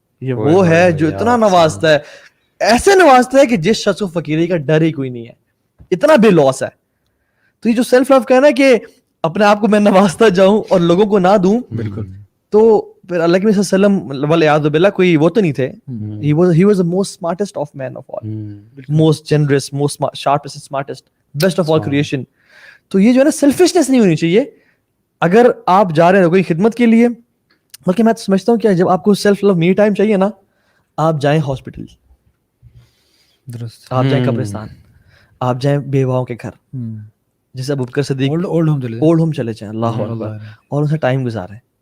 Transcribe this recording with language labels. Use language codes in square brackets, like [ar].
[ur] یہ وہ ہے جو اتنا نوازتا ہے, ایسے نوازتا ہے کہ جس شخص کو فقیری کا ڈر ہی کوئی نہیں ہے, اتنا بے لوس ہے. تو یہ جو سیلف لو کا ہے نا کہ اپنے آپ کو میں نوازتا جاؤں اور لوگوں کو نہ دوں, بالکل, تو پھر اللہ کے نبی صلی اللہ علیہ وسلم والعیاذ باللہ کوئی وہ تو نہیں تھے. [en] He was the most smartest of men of all, most generous, most sharpest and smartest, best of all creation. [ur] تو یہ جو ہے نا سیلفشنس نہیں ہونی چاہیے. اگر آپ جا رہے ہیں کوئی خدمت کے لیے, بلکہ میں تو سمجھتا ہوں کہ جب آپ کو سیلف لو می ٹائم چاہیے نا, آپ جائیں ہاسپٹل, درست, آپ جائیں قبرستان, آپ جائیں بیواؤں کے گھر, جیسے ابوبکر صدیق اولڈ ہوم چلے جائیں, اللہ اکبر, اور اسے ٹائم گزاریں.